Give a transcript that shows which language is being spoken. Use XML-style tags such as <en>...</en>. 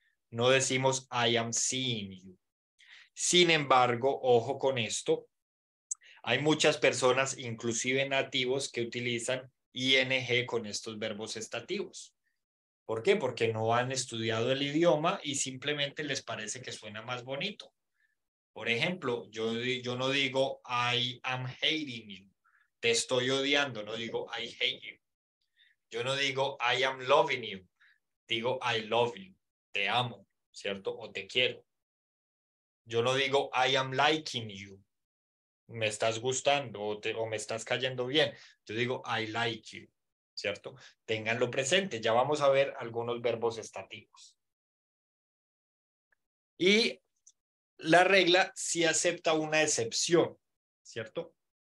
<es>No decimos</es> <en>I am seeing you.</en> <es>Sin embargo, ojo con esto, hay muchas personas, inclusive nativos, que utilizan ing con estos verbos estativos. ¿Por qué? Porque no han estudiado el idioma y simplemente les parece que suena más bonito. Por ejemplo, yo no digo</es> <en>I am hating you.</en> <es>Te estoy odiando, no digo</es> <en>I hate you.</en> <es>Yo no digo</es> <en>I am loving you. Digo I love you.</en> <es>Te amo, ¿cierto? O te quiero. Yo no digo</es> <en>I am liking you.</en> <es>Me estás gustando o me estás cayendo bien. Yo digo</es> <en>I like you,</en> <es>¿cierto? Ténganlo presente. Ya vamos a ver algunos verbos estativos. Y la regla sí acepta una excepción, ¿cierto?</es>